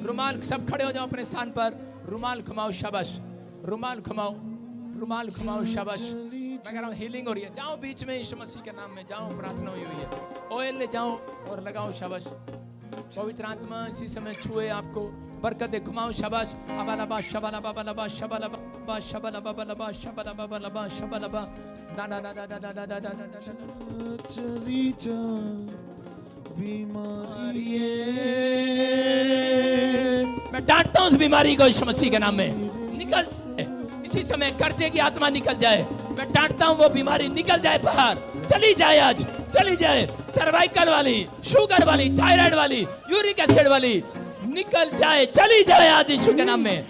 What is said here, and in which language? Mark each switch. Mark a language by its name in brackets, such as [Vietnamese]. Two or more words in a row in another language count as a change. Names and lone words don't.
[Hindi] रुमाल, सब खड़े हो जाओ अपने स्थान पर, रुमाल घुमाओ, शाबाश, रुमाल घुमाओ, रुमाल घुमाओ, शाबाश। मैं कह रहा हूं हीलिंग हो रही है, जाओ बीच में यीशु मसीह के नाम में जाओ, प्रार्थना हुई है, ऑयल ले जाओ और लगाओ, शाबाश। पवित्र आत्मा इसी समय छुए आपको, बरकत दे, घुमाओ, शाबाश। अबालबा शबालबा बलबा शबालबा शबालबा बलबा शबालबा बलबा शबालबा ना ना ना ना ना ना ना ना ना। चली जा बीमारी, मैं डांटता हूं उस बीमारी को यीशु मसीह के नाम में, निकल। इसी समय कर्जे की आत्मा निकल जाए, मैं डांटता हूं वो बीमारी निकल जाए बाहर, चली जाए आज, चली जाए। सर्वाइकल वाली, शुगर वाली, थायराइड वाली, [English] uric acid [Hindi] वाली निकल जाए, चली जाए आज यीशु के नाम में।